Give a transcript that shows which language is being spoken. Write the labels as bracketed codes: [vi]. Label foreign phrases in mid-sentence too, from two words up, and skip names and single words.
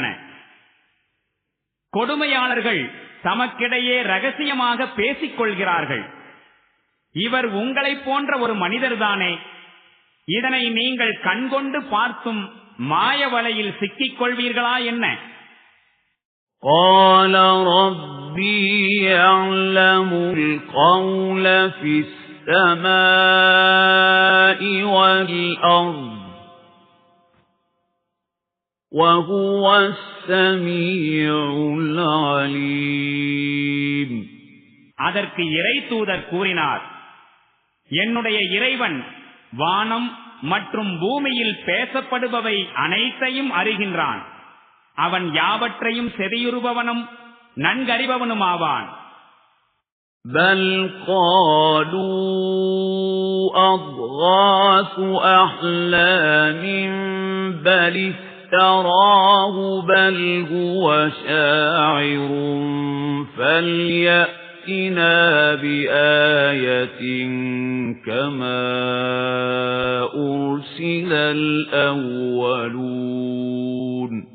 [ta] கொடுமையாளர்கள் தமக்கிடையே ரகசியமாக பேசிக் கொள்கிறார்கள். இவர் உங்களைப் போன்ற ஒரு மனிதர்தானே, இதனை நீங்கள் கண்கொண்டு பார்த்தும் மாய வலையில் சிக்கிக் கொள்வீர்களா என்ன? [ar] قال ربي يعلم القول في السماء والأرض وهو السميع العليم. [ta] அதற்கு இறை தூதர் கூறினார், என்னுடைய இறைவன் வானம் மற்றும் பூமியில் பேசப்படுபவை அனைத்தையும் அறிகின்றான். அவன் யாவற்றையும் செவியுறுபவனும் நன்கறிபவனுமாவான். [ar] بل قالوا أضغاث أحلام بل افتراه بل هو شاعر فليأتنا بآية كما أرسل الأولون.